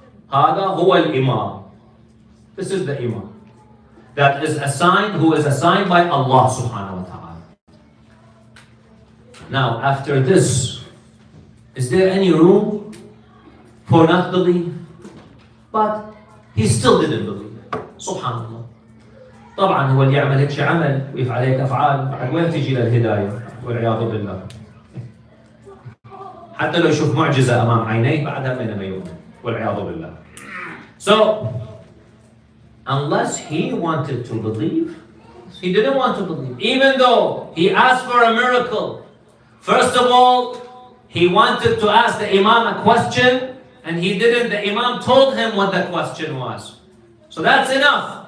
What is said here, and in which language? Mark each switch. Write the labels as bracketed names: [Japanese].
[Arabic] Hada huwa al-Imam. [English] This is the Imam. That is assigned, who is assigned by Allah subhanahu wa ta'ala. Now, after this, is there any room for not belief? But he still didn't believe. Subhanallah. [Arabic] طبعا هو اللي يعمل هيك شيء عمل ويفعل هيك افعال، بعد وين تجي للهدايه؟ والعياذ بالله. حتى لو يشوف معجزه امام عينيه بعدها ما يؤمن والعياذ بالله. [English] So, unless he wanted to believe, he didn't want to believe. Even though he asked for a miracle. First of all, he wanted to ask the Imam a question, and he didn't. The Imam told him what the question was. So that's enough.